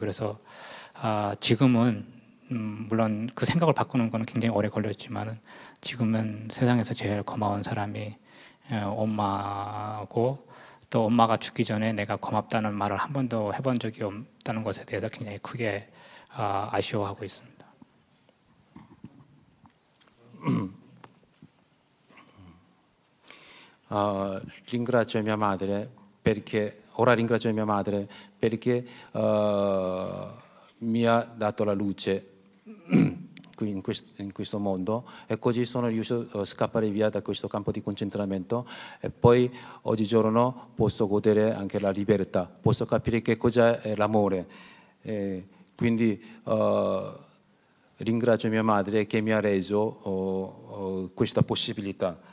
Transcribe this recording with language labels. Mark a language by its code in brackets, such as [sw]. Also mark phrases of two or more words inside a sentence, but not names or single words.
[ko] 그래서 지금은 물론 그 생각을 바꾸는 건 굉장히 오래 걸렸지만은 지금은 세상에서 제일 고마운 사람이 엄마고, 또 엄마가 죽기 전에 내가 고맙다는 말을 한 번도 해본 적이 없다는 것에 대해서 굉장히 크게 아쉬워하고 있습니다. [it] Ringrazio mia madre perché ora ringrazio mia madre perché mi ha dato la luce qui in questo mondo, e così sono riuscito a scappare via da questo campo di concentramento, e poi oggigiorno posso godere anche la libertà, posso capire che cos'è l'amore, quindi ringrazio mia madre che mi ha reso questa possibilità.